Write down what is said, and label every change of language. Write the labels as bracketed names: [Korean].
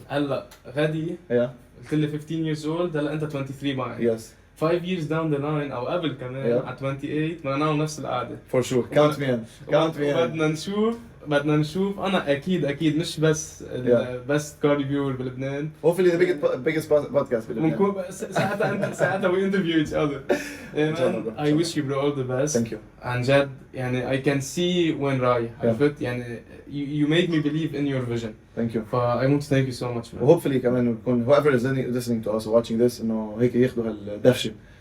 [Arabic] هلا غادي قلت لي [English] 15 years old [Arabic] هلا أنت 23 معي. [English] Yes. 5 years down the line [Arabic] أو قبل كمان على 28 بدنا نعمل نفس القعدة. [English] For sure. Count me in. [Arabic] بدنا نشوف أنا أكيد مش بس [English] best car reviewer [Arabic] بلبنان. [English] Hopefully the biggest podcast بلبنان. [Arabic] ممكن ساعتها [English] we interview each other. I wish you all the best. Thank you. [Arabic] عن جد يعني [English] I can see [Arabic] وين رايح. [English] عرفت يعني you made me believe in your vision. Thank you. I want to thank you so much. Hopefully كمان يكون whoever is listening to us or watching this [Arabic] إنه هيك ياخدوا هالدفشة.